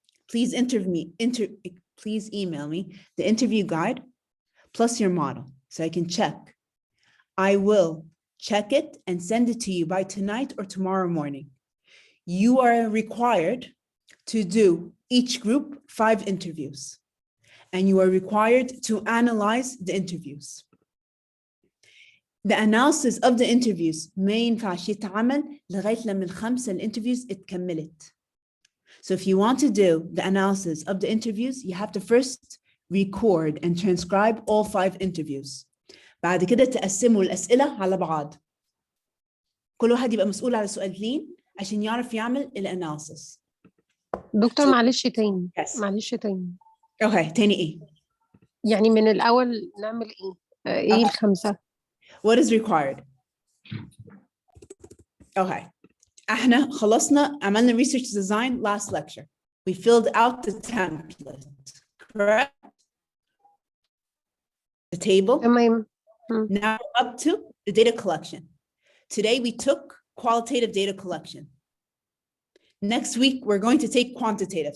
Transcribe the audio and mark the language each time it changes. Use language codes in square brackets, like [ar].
[en] Please please email me the interview guide plus your model so I can check. I will check it and send it to you by tonight or tomorrow morning. You are required to do each group 5 interviews, and you are required to analyze the interviews. The analysis of the interviews [ar] ما ينفعش يتعمل لغاية لما الخمسة الانترفيوز اتكملت. [en] So if you want to do the analysis of the interviews, you have to first record and transcribe all 5 interviews. [ar] بعد كده تقسموا الأسئلة على بعض. كل واحد يبقى مسؤول على سؤالين عشان يعرف يعمل الاناليسيس. دكتور معلش تاني معلش تاني. اوكي تاني ايه؟ يعني من الأول نعمل ايه الخمسة؟ [en] What is required? Okay. [ar] احنا خلصنا عملنا [en] research design last lecture. We filled out the template. Correct? The table. Now up to the data collection. Today we took qualitative data collection. Next week we're going to take quantitative.